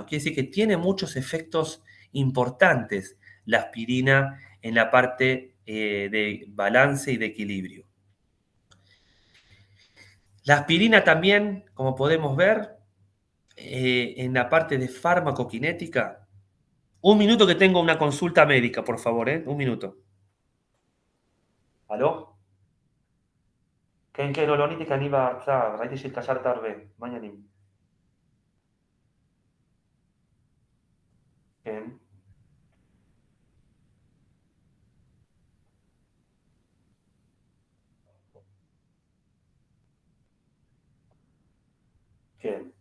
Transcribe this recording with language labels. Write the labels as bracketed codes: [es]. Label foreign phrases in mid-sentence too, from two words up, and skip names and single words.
[es] Quiere decir que tiene muchos efectos importantes la aspirina en la parte de balance y de equilibrio. La aspirina también, como podemos ver, en la parte de farmacokinética. Un minuto que tengo una consulta médica, por favor, ¿eh? Un minuto. ¿Aló? [he] כן, לא, לא עניתי כי אני בהרצאה, ראיתי שהתקשרת הרבה. מה העניינים? כן. כן.